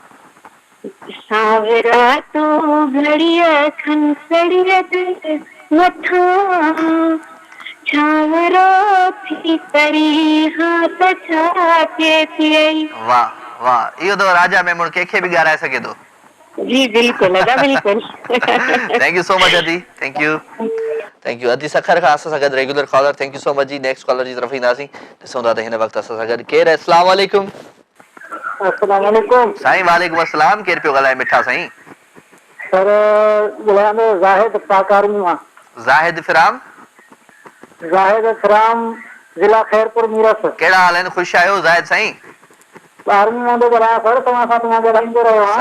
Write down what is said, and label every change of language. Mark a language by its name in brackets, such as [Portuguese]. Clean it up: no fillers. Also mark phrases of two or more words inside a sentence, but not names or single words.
[Sindhi] सांवरा तू घड़िया खंसड़िया दिल मथा छावरो थी करी हाथ छाते थी वाह वाह इहो तो राजा मेमण कंहिंखे बि ॻाराए सघे थो जी बिल्कुल बिल्कुल [English] thank you so much [Sindhi] अदी [English] thank you [Sindhi] अदी सखर खां असां सां गॾु [English] regular caller thank you so much [Sindhi] जी [English] next caller [Sindhi] जी तरफ़ ईंदासीं ॾिसूं था त हिन वक़्तु असां सां गॾु केरु आहे [Arabic] السلام عليكم السلام عليكم [Sindhi] साईं [Arabic] وعليكم السلام [Sindhi] केरु पियो ॻाल्हाए मिठा साईं सर ॻाल्हायां ज़ाहिद पाकारमी मां ज़ाहिद फिराम जिला खैरपुर मीरठ कहिड़ा हाल आहिनि ख़ुशि आहियो ज़ाहिद साईं आर्मी मां थो ॻाल्हायां सर तव्हां सां ॻाल्हाईंदो रहियो आहियां